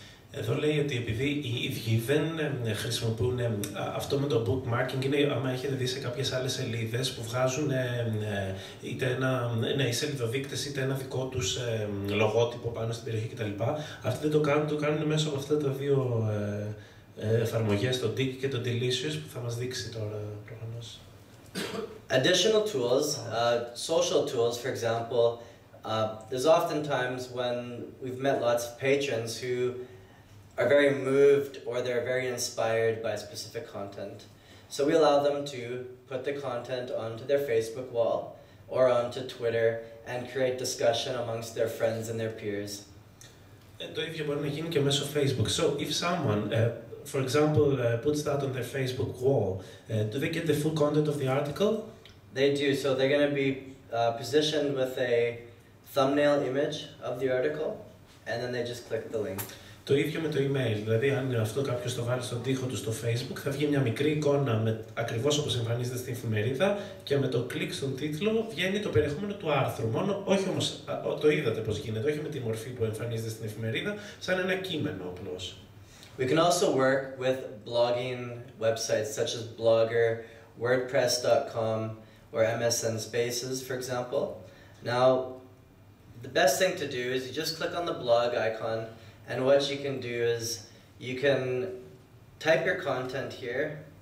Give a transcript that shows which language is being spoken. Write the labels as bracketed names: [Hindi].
[Greek] Εδώ λέει ότι επειδή οι ίδιοι δεν χρησιμοποιούν αυτό με το bookmarking, είναι άμα έχετε δει σε κάποιες άλλες σελίδες που βγάζουν είτε οι σελιδοδείκτες είτε ένα δικό τους λογότυπο πάνω στην περιοχή κτλ. Αυτοί δεν το κάνουν μέσω από αυτά τα δύο εφαρμογές, το Dig και το Delicious, που θα μας δείξει τώρα προφανώς. [English] Additional tools, social tools, for example, there's often times when we've met lots of patrons who are very moved or they're very inspired by specific content. So we allow them to put the content onto their Facebook wall or onto Twitter and create discussion amongst their friends and their peers. [Greek] Το ίδιο μπορεί να γίνει και μέσω Facebook. [English] So if someone, for example, puts that on their Facebook wall, do they get the full content of the article? They do. So they're going to be positioned with a thumbnail image of the article and then they just click the link. [Greek] Το ίδιο με το email, δηλαδή αν αυτό κάποιος το βάλει στον τοίχο του στο Facebook, θα βγει μια μικρή εικόνα ακριβώς όπως εμφανίζεται στην εφημερίδα και με το κλικ στον τίτλο βγαίνει το περιεχόμενο του άρθρου. Όχι όμως, το είδατε πώς γίνεται, όχι με τη μορφή που εμφανίζεται στην εφημερίδα, σαν ένα κείμενο απλώς. [English] We can also work with blogging websites such as Blogger, WordPress.com, or MSN Spaces, for example. Now, the best thing to do is you just click on the blog icon, and what you can do is you can type your content here.